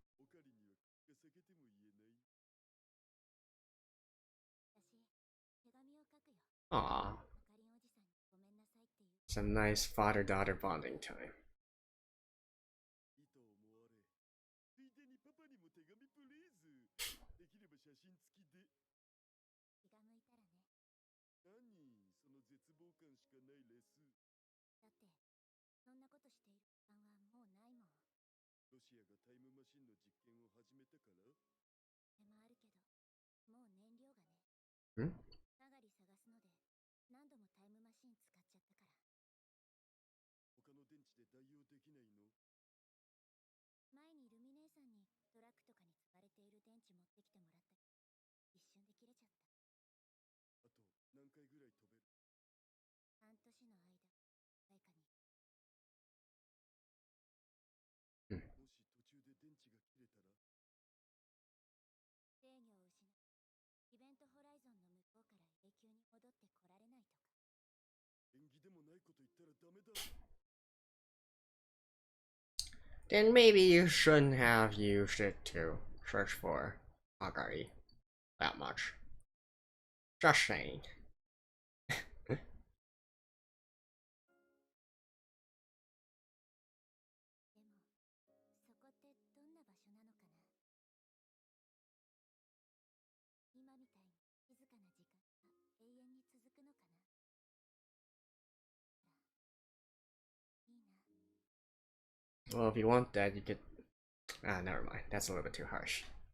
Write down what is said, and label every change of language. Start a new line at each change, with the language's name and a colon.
Japanese: オカリンには口が裂けても言えない。私、手紙を書くよ。
English: Aw,
Japanese: あかりんおじさんにごめんなさいっていう。
English: some nice father-daughter bonding time.
Japanese: いと思われ。ついでにパパにも手紙プリーズ。できれば写真付きで。気が向いたらね。何その絶望感しかないレス。だってそんなことしている時間はもうないもん。ロシアがタイムマシンの実験を始めたから。それもあるけど、もう燃料がね。ん？サガリ探すので何度もタイムマシン使っちゃったから。他の電池で代用できないの？前にルミ姉さんにトラックとかに積まれている電池持ってきてもらったけど、一瞬で切れちゃった。あと何回ぐらい飛べる？半年の間、誰かに。もし途中で電池が切れたら？制御を失い、イベントホライゾンの向こうから永久に戻ってこられないとか。縁起でもないこと言ったらダメだ。
English: Then maybe you shouldn't have used it to search for Agari that much. Just saying.
Japanese: でも、そこってどんな場所なのかな。今みたいに静かな時間が永遠に続くのかな。いいな。
English: Well, if you want that, you could. Ah, never mind. That's a little bit too harsh.